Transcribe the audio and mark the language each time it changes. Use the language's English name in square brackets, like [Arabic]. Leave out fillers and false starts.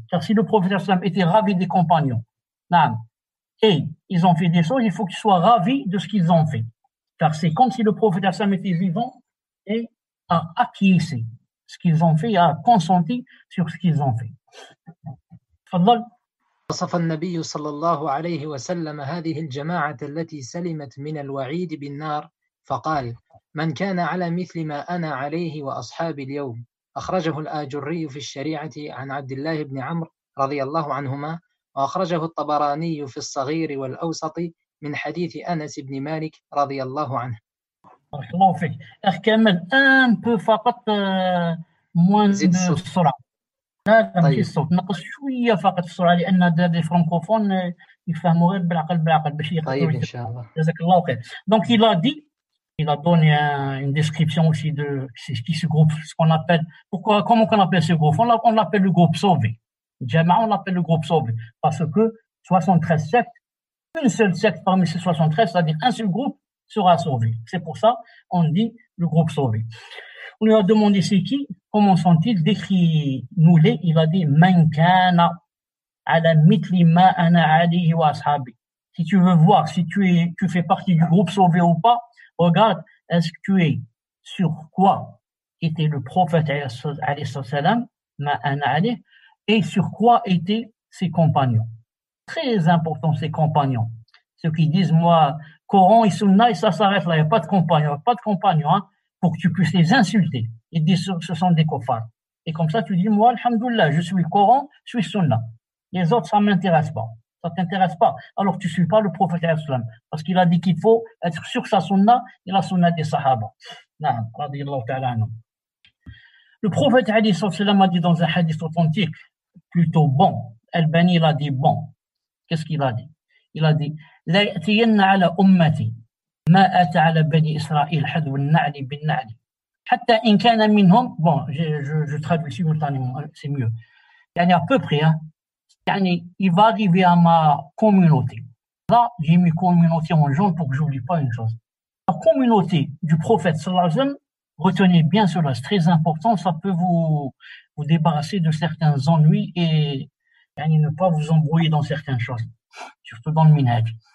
[French] Car si le prophète sallallahu alayhi wa sallam était ravi des compagnons, et ils ont fait des choses, il faut qu'ils soient ravis de ce qu'ils ont fait. Car c'est comme si le prophète sallallahu alayhi wa sallam était vivant et a acquiescé ce qu'ils ont fait, a consenti sur ce qu'ils ont fait. [Arabic] تفضل. وصف النبي صلى الله عليه وسلم هذه الجماعة التي سلمت من الوعيد بالنار فقال من كان على مثل ما أنا عليه وأصحابي اليوم. أخرجه الآجري في الشريعة عن عبد الله بن عمرو رضي الله عنهما، وأخرجه الطبراني في الصغير والأوسط من حديث أنس بن مالك رضي الله عنه. بارك الله فيك. أخ كمل [French] un peu [Arabic] فقط [French] moins de [Arabic] السرعة. لا ماشي الصوت، نقص شوية فقط السرعة لأن [French] des francophones [Arabic] يفهموا غير بالعقل باش يقدروا. طيب إن شاء الله. جزاك الله خير. [French] Donc il a donné une description aussi de ce groupe, ce qu'on appelle, comment on appelle ce groupe? On l'appelle le groupe sauvé. Jama'a, on l'appelle le groupe sauvé. Parce que 73 sectes, une seule secte parmi ces 73, c'est-à-dire un seul groupe, sera sauvé. C'est pour ça, on dit le groupe sauvé. On lui a demandé c'est qui, comment sont-ils, décrit-nous-les, il a dit, [Arabic] man kana على مثل ما أنا عليه وأصحابي. [French] Si tu veux voir si tu fais partie du groupe sauvé ou pas, regarde, est-ce que tu es sur quoi était le prophète alayhi salam, [Arabic] ma ana alayh, [French] et sur quoi étaient ses compagnons. Très important, ses compagnons. Ceux qui disent, moi, Coran et Sunna, et ça s'arrête là, il n'y a pas de compagnons, hein, pour que tu puisses les insulter. Ils disent, ce sont des kofars. Et comme ça, tu dis, moi, alhamdoulilah, je suis Coran, je suis Sunna. Les autres, ça m'intéresse pas. Ça t'intéresse pas. Alors, tu suis pas le prophète islam. Parce qu'il a dit qu'il faut être sur sa Sunna et la Sunna des Sahaba. Naam, radiyallahu ta'ala anhum. Le prophète alayhi salam a dit dans un hadith authentique, plutôt bon. Al-Bani, il a dit bon. Qu'est-ce qu'il a dit? Il a dit, [Arabic] لا يأتين على أمتي ما أتى على بني إسرائيل حذو النعل بالنعل حتى إن كان منهم. [French] Bon, je traduis simultanément, c'est mieux. يعني à peu près, hein. يعني, il va arriver à ma communauté. Là, j'ai mis communauté en jaune pour que j'oublie pas une chose. La communauté du prophète sallallahu alayhi wa sallam, retenez bien cela, c'est très important, ça peut vous débarrasser de certains ennuis et ne pas vous embrouiller dans certaines choses, surtout dans le minhaj.